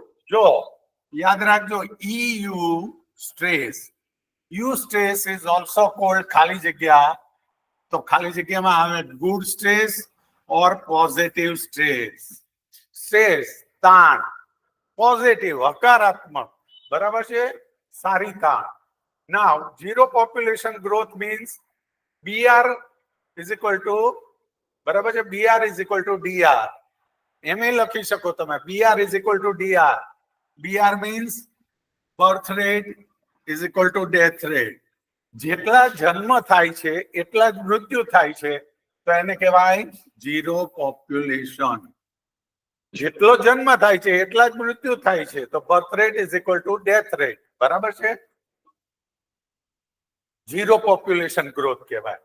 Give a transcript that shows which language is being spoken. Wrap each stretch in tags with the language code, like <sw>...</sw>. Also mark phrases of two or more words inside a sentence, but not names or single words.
<gu>જો યાદ રાખજો,</gu> <en>eustress is also called</en> <gu>ખાલી જગ્યા. તો ખાલી જગ્યામાં આવે</gu> <en>good stress or positive stress.</en> <gu>સ્ટ્રેસ તાણ, પોઝિટિવ હકારાત્મક. બરાબર છે? સારી તાણ.</gu> <en>Now, zero population growth means BR is equal to,</en> <gu>બરાબર છે,</gu> <en>BR is equal to DR.</en> <gu>એમ લખી શકો તમે,</gu> <en>BR is equal to DR. BR means birth rate is equal to death rate.</en> <gu>જેટલા જન્મ થાય છે એટલા જ મૃત્યુ થાય છે, તો એને કહેવાય</gu> <en>zero population.</en> <gu>જેટલો જન્મ થાય છે એટલા જ મૃત્યુ થાય છે, તો</gu> <en>birth rate is equal to death rate.</en> <gu>બરાબર છે,</gu> <en>zero population growth</en> <gu>કહેવાય.</gu>